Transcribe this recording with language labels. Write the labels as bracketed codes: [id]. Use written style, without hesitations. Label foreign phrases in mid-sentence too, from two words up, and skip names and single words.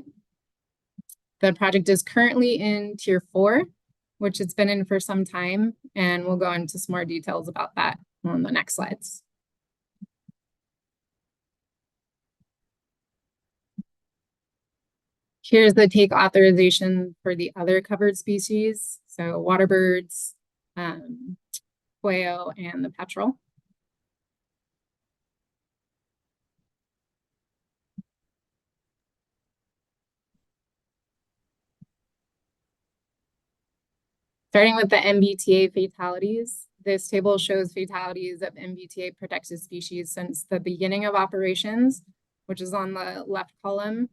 [en] The project is currently in Tier 4, which it's been in for some time, and we'll go into some more details about that on the next slides. Here's the take authorization for the other covered species. So water birds, aeʻo, and the petrel. Starting with the MBTA fatalities, this table shows fatalities of MBTA protected species since the beginning of operations, which is on the left column.